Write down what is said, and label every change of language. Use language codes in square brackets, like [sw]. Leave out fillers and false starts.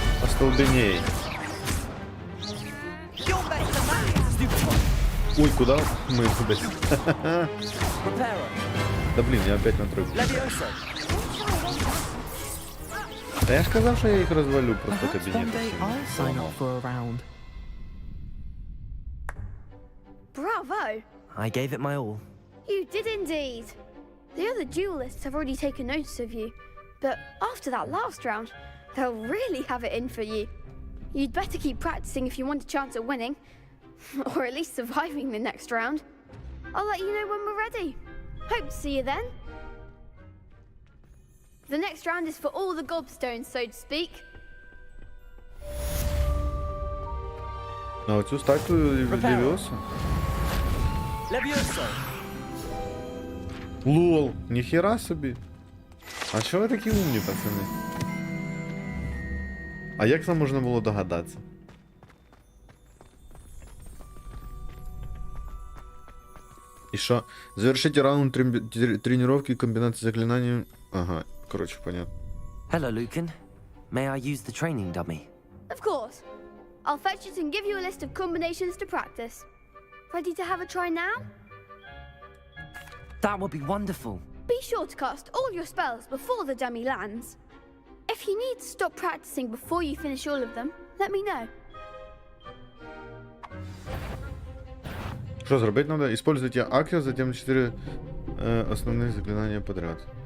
[ru] Остолбеней. [en] Stupid. [uk] Ой, куда ми кудись? [en] Reparo. [ru] Да блін, я опять на тройку. [en] Levioso. [uk] Та я ж казав, що я їх розвалю просто [en] Perhaps one [uk] кабінет. [en] day I'll sign up for a round. Bravo. I gave it my all. You did indeed. The other duelists have already taken notice of you, but after that last round, they'll really have it in for you. You'd better keep practicing if you want a chance at winning, or at least surviving the next round. I'll let you know when we're ready. Hope to see you then. The next round is for all the gobstones, so to speak. [uk] На оцю статую Левіоса? [en] Levioso. [uk] Лол, ніхера собі. А чого ви такі умні, пацани? А як це можна було догадатися? І що? [ru] Завершите раунд тренировки комбинации заклинаний. Ага, короче, понятно. [en] Hello, Lucan. May I use the training dummy? Of course. I'll fetch it and give you a list of combinations to practice. Ready to have a try now? That would be wonderful. Be sure to cast all your spells before the dummy lands. If you need to stop practicing before you finish all of them, let me know. [ru] Что зробить надо? Используйте Акио, затем 4 основных заклинания подряд.